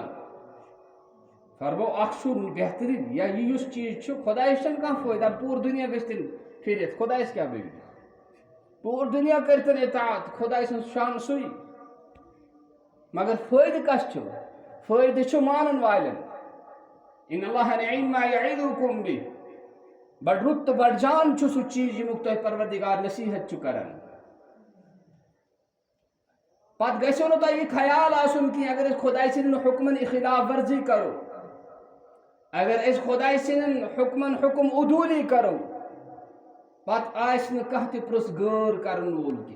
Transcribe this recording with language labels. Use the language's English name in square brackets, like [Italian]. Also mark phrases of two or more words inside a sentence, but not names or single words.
[Kashmiri] فرمو اکھ چھُ بہتریٖن یا یہِ یُس چیٖز چھُ خدایس چھُنہٕ کانٛہہ فٲیدٕ پوٗرٕ دُنیا گژھِ تیٚلہِ پھِرِتھ خدایس کیٛاہ بگڑِ. پوٗرٕ دُنیا کٔرتن اطاعت خداے سٕنٛز شان سُے. مگر فٲیدٕ کس چھُ فٲیدٕ چھُ مانن والٮ۪ن. [Arabic] ان اللہ نعم ما یعظکم بہ. [Kashmiri] بڑ رُت تہٕ بڑ جان چھُ سُہ چیٖز ییٚمیُک تۄہہِ پروردگار نصیحت چھُ کران. پت گژھو نہٕ تۄہہِ یہِ خیال آسُن کینٛہہ اگر أسۍ خۄداے سٕنٛدٮ۪ن حُکمن خلاف ورزی کرو، اگر أسۍ خۄداے سٕنٛدٮ۪ن حُکمن حُکم عدوٗلی کرو، پتہٕ آسہِ نہٕ کانٛہہ تہِ پرٛژھ غٲر کرن وول کینٛہہ.